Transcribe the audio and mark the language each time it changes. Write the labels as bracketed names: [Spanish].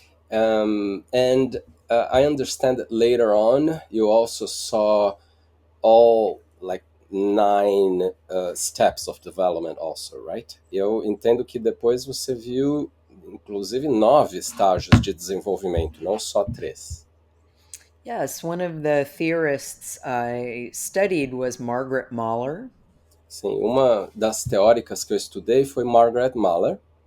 [English] And I understand that later on you also saw all like 9 steps of development also, right? [Portuguese] Eu entendo que depois você viu inclusive 9 estágios de desenvolvimento, não só 3. [English] Yes, one of the theorists I studied was Margaret Mahler. [Portuguese] Sim, uma das teóricas que eu estudei foi Margaret Mahler.